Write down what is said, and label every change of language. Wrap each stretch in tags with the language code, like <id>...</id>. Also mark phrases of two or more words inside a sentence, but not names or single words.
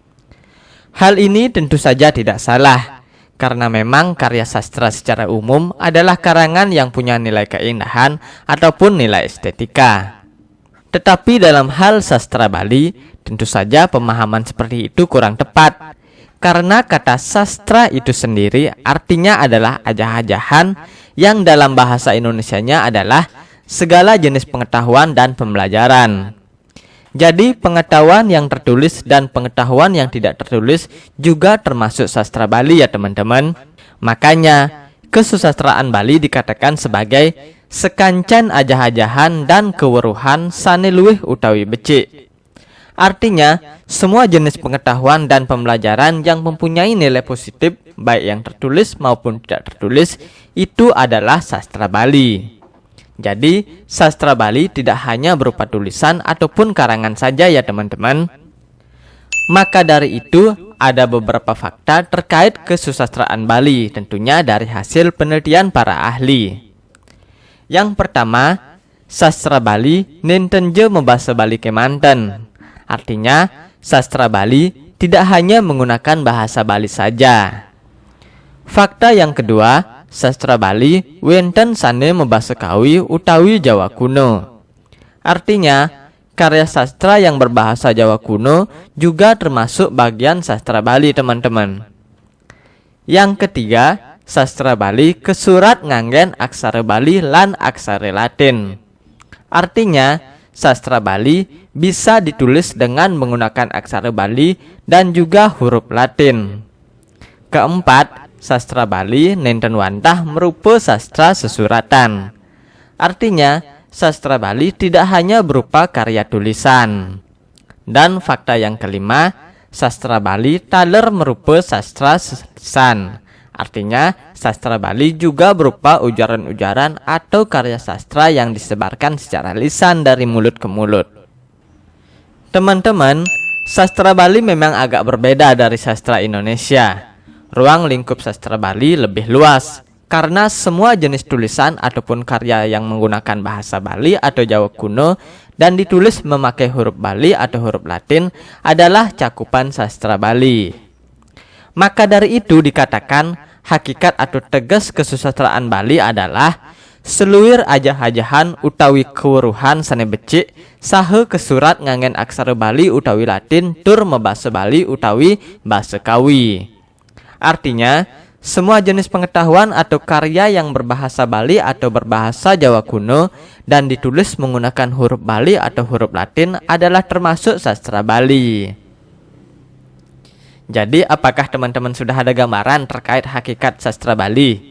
<id>Hal ini tentu saja tidak salah, karena memang karya sastra secara umum adalah karangan yang punya nilai keindahan ataupun nilai estetika. Tetapi dalam hal sastra Bali, tentu saja pemahaman seperti itu kurang tepat. Karena kata sastra itu sendiri artinya adalah ajah-ajahan yang dalam bahasa Indonesianya adalah segala jenis pengetahuan dan pembelajaran. Jadi pengetahuan yang tertulis dan pengetahuan yang tidak tertulis juga termasuk sastra Bali ya teman-teman. Makanya kesusastraan Bali dikatakan sebagai</id> <ban>sekancan ajah-ajahan dan keweruhan sane luwih utawi becik.</ban> <id>Artinya, semua jenis pengetahuan dan pembelajaran yang mempunyai nilai positif, baik yang tertulis maupun tidak tertulis, itu adalah sastra Bali. Jadi, sastra Bali tidak hanya berupa tulisan ataupun karangan saja ya teman-teman. Maka dari itu, ada beberapa fakta terkait kesusastraan Bali, tentunya dari hasil penelitian para ahli. Yang pertama,</id> <ban>sastra Bali nintenje membahasa Bali kemanten.</ban> <id>Artinya, sastra Bali tidak hanya menggunakan bahasa Bali saja. Fakta yang kedua,</id> <ban>sastra Bali wenten sane membahasa Kawi utawi Jawa kuno.</ban> <id>Artinya, karya sastra yang berbahasa Jawa kuno juga termasuk bagian sastra Bali teman-teman. Yang ketiga,</id> <ban>sastra Bali kesurat nganggen aksara Bali lan aksara Latin.</ban> <id>Artinya, sastra Bali bisa ditulis dengan menggunakan aksara Bali dan juga huruf Latin. Keempat,</id> <ban>sastra Bali nenten wantah merupa sastra sesuratan.</ban> <id>Artinya, sastra Bali tidak hanya berupa karya tulisan. Dan fakta yang kelima,</id> <ban>sastra Bali taler merupa sastra lisan.</ban> <id>Artinya, sastra Bali juga berupa ujaran-ujaran atau karya sastra yang disebarkan secara lisan dari mulut ke mulut. Teman-teman, sastra Bali memang agak berbeda dari sastra Indonesia. Ruang lingkup sastra Bali lebih luas, karena semua jenis tulisan ataupun karya yang menggunakan bahasa Bali atau Jawa kuno dan ditulis memakai huruf Bali atau huruf Latin adalah cakupan sastra Bali. Maka dari itu dikatakan hakikat atau tegas kesusastraan Bali adalah</id> <ban>seluwir ajah-ajahan utawi keweruhan sane becik saha kesurat nganggen aksara Bali utawi Latin tur membahasa Bali utawi bahasa Kawi.</ban> <id>Artinya, semua jenis pengetahuan atau karya yang berbahasa Bali atau berbahasa Jawa kuno dan ditulis menggunakan huruf Bali atau huruf Latin adalah termasuk sastra Bali. Jadi, apakah teman-teman sudah ada gambaran terkait hakikat sastra Bali?</id>